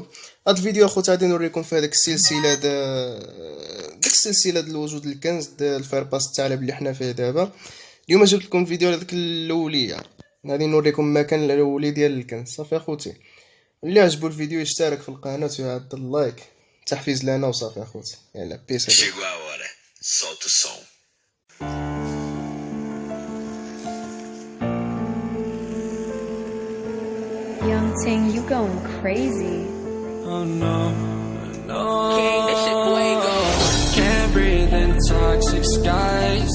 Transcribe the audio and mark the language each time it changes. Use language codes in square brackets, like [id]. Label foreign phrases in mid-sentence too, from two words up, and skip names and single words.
[ar] هاد الفيديو اخوتي غادي نوريكم في هذيك السلسله ديك السلسله ديال الوجود الكنز ديال الفيرباس الثعلب اللي حنا فيه دابا. اليوم جبت لكم فيديو على ديك الاوليه، غادي نوريكم المكان الاولي ديال الكنز. صافي اخوتي، اللي عجبو الفيديو يشترك في القناه ويعد اللايك، تحفيز لنا وصافي اخوتي. يلا بيس. [pt] Chegou a hora, solta o som. [en] Young Ting, you going crazy. Oh no, no. King, that shit fuego. Can't breathe in toxic skies.